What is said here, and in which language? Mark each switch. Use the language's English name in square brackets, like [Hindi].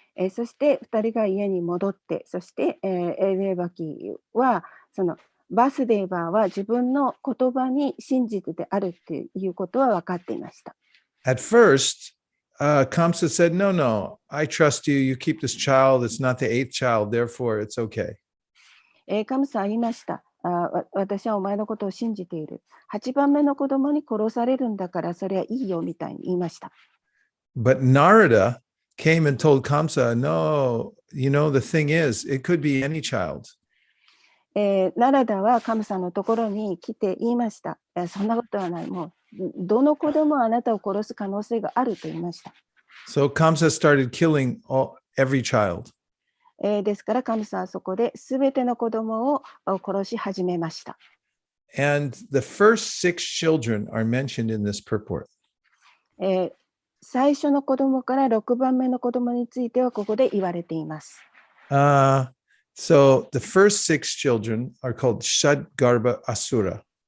[Japanese] そして2人が家に戻って、そして、デバキはそのバスデーバーは自分の言葉に真実であるということは分かっていました。 [English] At first, Kamsa said, no, I trust you. You keep this child. It's not the 8th child. Therefore, it's okay. [Japanese] カムサは言いました。私はお前のことを信じている。8番目の子供に殺されるんだから、それはいいよみたいに言いました。 [English] But Narada came and told Kamsa, no, the thing is, it could be any child. [Japanese] ナラダはカムサのところに来て言いました。そんなことはない。もう、どの子でもあなたを殺す可能性があると言いました。 [English] So Kamsa started killing every child. [Japanese] ですから、カムサはそこで全ての子供を殺し始めました。 [English] And the first 6 children are mentioned in this purport. [Japanese] 最初の子供から6番目の子供についてはここで言われています。 [English] So the first 6 children are called Shadgarbha Asura.